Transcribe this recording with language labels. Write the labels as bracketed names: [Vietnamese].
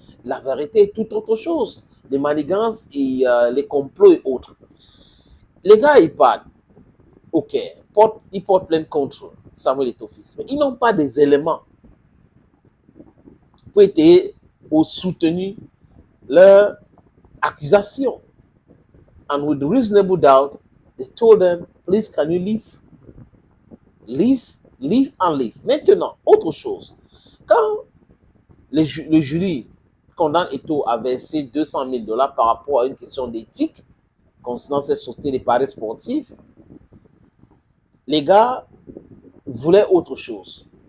[French] La vérité est tout autre chose. Les manigances et les complots et autres. Les gars, ils parlent. OK. Ils portent plainte contre Samuel Eto'o-Fils. Mais ils n'ont pas des éléments pour aider ou soutenir leur accusation. [English] And with reasonable doubt, they told them, please, can you leave? Leave and leave. [French] Maintenant, autre chose. Quand le jury condamne Eto'o à verser $200,000 par rapport à une question d'éthique concernant ces sociétés de paris sportifs, les gars voulaient autre chose.